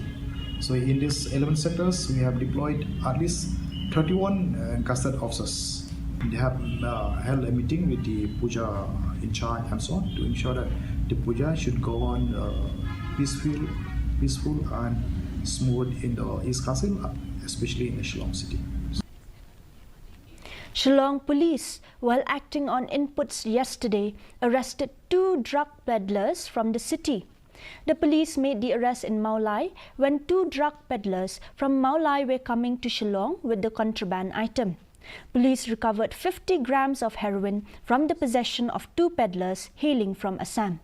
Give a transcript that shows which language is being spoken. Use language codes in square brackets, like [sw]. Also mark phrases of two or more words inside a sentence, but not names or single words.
[en] So in these 11 sectors, we have deployed at least 31 encaustic officers. They have held a meeting with the puja in charge and so on to ensure that the puja should go on peaceful and smooth in the East Khasi, especially in the Shillong city. Shillong police, while acting on inputs yesterday, arrested 2 drug peddlers from the city. The police made the arrest in Meghalaya when 2 drug peddlers from Meghalaya were coming to Shillong with the contraband item. Police recovered 50 grams of heroin from the possession of 2 peddlers hailing from Assam.